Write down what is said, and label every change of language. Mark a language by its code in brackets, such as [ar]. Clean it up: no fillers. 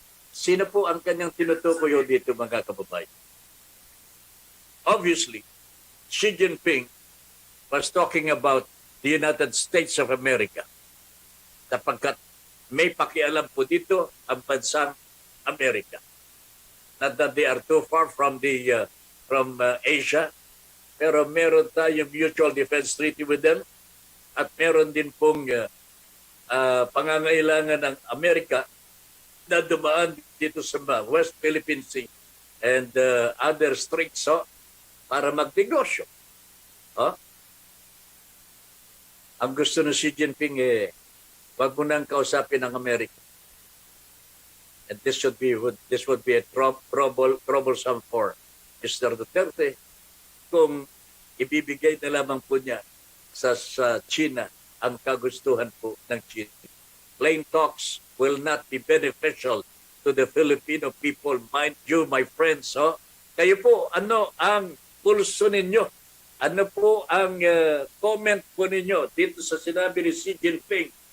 [tl] Sino po ang kanyang tinutukoy dito, mga kababayan? [en] Obviously, Xi Jinping was talking about the United States of America. [tl] Sapagkat may pakialam po dito ang bansang Amerika. [en] Not that they are too far from Asia, [tl] pero meron tayong [en] mutual defense treaty with them [tl] at meron din pong pangangailangan ng Amerika na dumaan dito sa [en] West Philippine Sea and other straits [tl] para magnegosyo. Ang gusto ng Xi Jinping wag mo nang kausapin ng Amerika. [en] And this would be a troublesome for Mr. [tl] Duterte kung ibibigay na lamang po niya sa China ang kagustuhan po ng China. [en] Plain talks will not be beneficial to the Filipino people. Mind you, my friends, [tl] kayo po, ano ang pulso ninyo? Ano po ang comment po ninyo dito sa sinabi ni Xi Jinping?